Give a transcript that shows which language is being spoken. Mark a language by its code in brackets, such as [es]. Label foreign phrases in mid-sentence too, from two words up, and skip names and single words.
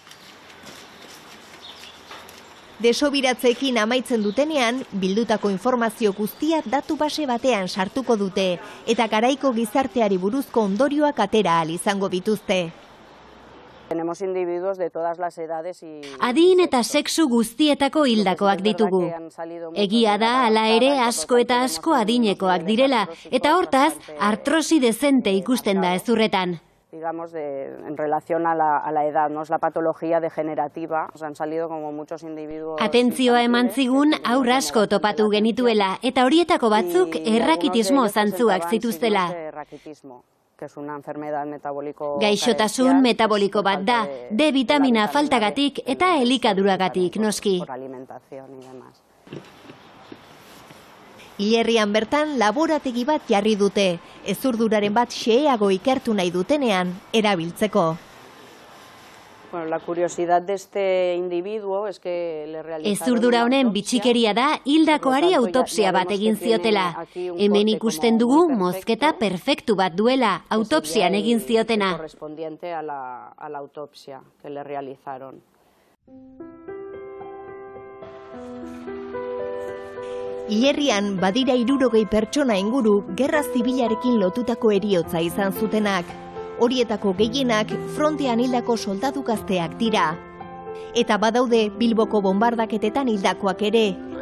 [eu] Desobiratzeekin amaitzen dutenean, bildutako informazio guztia datu base batean sartuko dute, eta garaiko gizarteari buruzko ondorioak atera ahal izango bituzte. Adin eta sexu guztietako hildakoak ditugu. Egia da, hala ere, asko eta asko adinekoak direla, eta hortaz, artrosi dezente ikusten da ezurretan. [es] En relación a la edad, no es la patología degenerativa, han salido como muchos individuos. [eu] Atentzioa eman zigun aur asko topatu genituela eta horietako batzuk errakitismo zantzuak zituztela. Gaixotasun metaboliko bat da, D vitamina faltagatik eta elikaduragatik noski. Hilerrian bertan laborategi bat jarri dute, ezurduraren bat xeheago ikertu nahi dutenean erabiltzeko. [es] Bueno, la curiosidad de este individuo es que le realizaron [eu] Ezurdura honen bitxikeria da hildakoari autopsia bat egin ziotela. Hemen ikusten dugu mozketa perfektu bat duela autopsian egin ziotena. [es] Correspondiente a la autopsia que le realizaron. [eu] Hilerrian badira 60 pertsona inguru gerra zibilarekin lotutako heriotza izan zutenak. Horietako gehienak frontean hildako soldadu gazteak dira. Eta badaude Bilboko bonbardaketetan hildakoak ere.